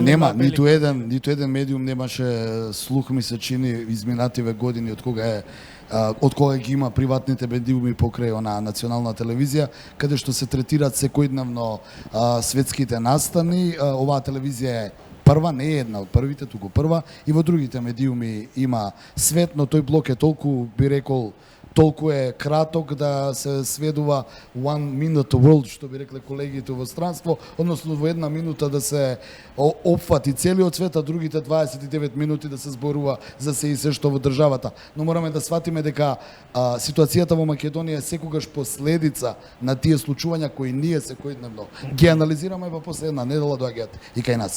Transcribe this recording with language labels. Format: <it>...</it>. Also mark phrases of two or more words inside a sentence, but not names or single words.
<mk>нема ниту еден медиум немаше слух, ми се чини, изминативе години од кога ги има приватните медиуми покрај на национална телевизија, каде што се третираат секојдневно светските настани. Оваа телевизија е прва, не е една од првите, туку прва, и во другите медиуми има свет, но тој блок е толку, би рекол, толку е краток да се сведува</mk> <en>one minute world,</en> <mk>што би рекле колегите во странство, односно во една минута да се опфати целиот свет, а другите 29 минути да се зборува за се и се што во државата. Но мораме да сватиме дека ситуацијата во Македонија е секогаш последица на тие случувања кои ние секојдневно ги анализираме, во последна недела доаѓаат и кај нас.</mk>